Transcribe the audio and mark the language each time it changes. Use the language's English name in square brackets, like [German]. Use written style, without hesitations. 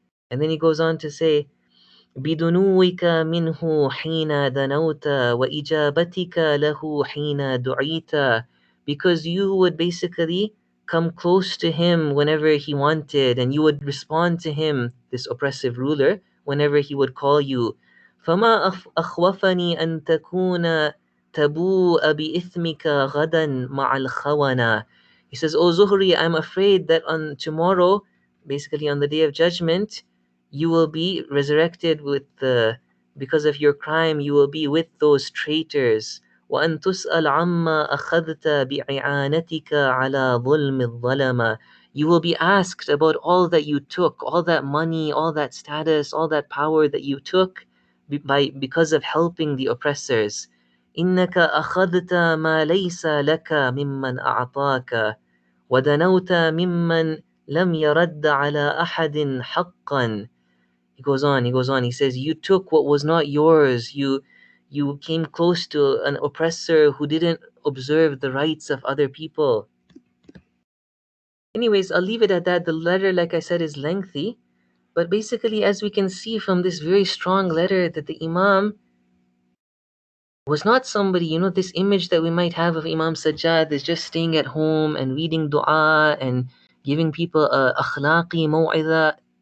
[English] And then he goes on to say, [Arabic] بدنوك منه حين دنوت وإجابتك له حين دعيت, [English] because you would basically come close to him whenever he wanted, and you would respond to him, this oppressive ruler, whenever he would call you. [Arabic] فما أخوفني أن تكون تبوء بإثمك غدا مع الخونة. [English] He says, "O Zuhri, I'm afraid that on tomorrow, basically on the day of judgment, you will be resurrected with because of your crime, you will be with those traitors. [Arabic] وأن تسأل عما أخذت بإعانتك على ظلم الظلمة." [English] You will be asked about all that you took, all that money, all that status, all that power that you took because of helping the oppressors. [Arabic] إنك أخذت ما ليس لك ممن أعطاك ودنوت ممن لم يرد على أحد حقا. [English] He says, you took what was not yours. You came close to an oppressor who didn't observe the rights of other people. Anyways, I'll leave it at that. The letter, like I said, is lengthy. But basically, as we can see from this very strong letter, that the Imam was not somebody, this image that we might have of Imam Sajjad is just staying at home and reading dua and giving people a akhlaqi maw'idha.